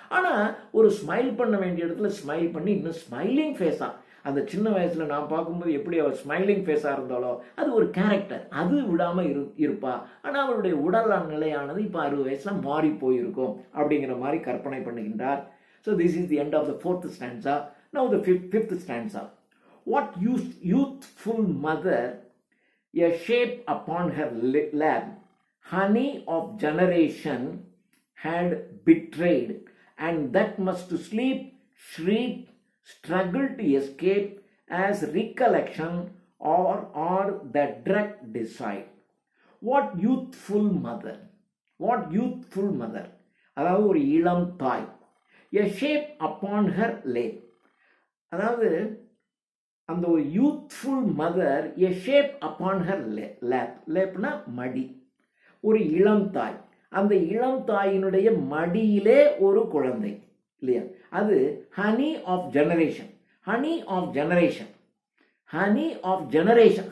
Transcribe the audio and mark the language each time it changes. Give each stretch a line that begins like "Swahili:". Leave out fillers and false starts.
Tamil: ஆனால் ஒரு ஸ்மைல் பண்ண வேண்டிய இடத்துல ஸ்மைல் பண்ணி இன்னும் ஸ்மைலிங் ஃபேஸாக, அந்த சின்ன வயசுல நான் பார்க்கும்போது எப்படி அவள் ஸ்மைலிங் ஃபேஸாக இருந்தாலோ அது ஒரு கேரக்டர், அது விடாமல் இருப்பா. ஆனால் அவளுடைய உடல் நிலையானது இப்போ 60 வயசுல மாறி போயிருக்கும் அப்படிங்கிற மாதிரி கற்பனை பண்ணுகின்றார்.
English: So this is the end of the 4th stanza. Now the 5th stanza. What youthful mother, a shape upon her lap, honey of generation had betrayed, and that must sleep, shriek, struggle to escape, as recollection or the drug decide. What youthful mother, what youthful mother,
Tamil: அதாவது ஒரு இளம் தாய்,
English: a shape upon her lap, அதாவது அந்த ஒரு youthful mother, a shape upon her lap,
Tamil: லேப்னா மடி, ஒரு இளம் தாய், அந்த இளம் தாயினுடைய மடியிலே ஒரு குழந்தை இல்லையா,
English: அது honey of generation, honey of generation, honey of generation.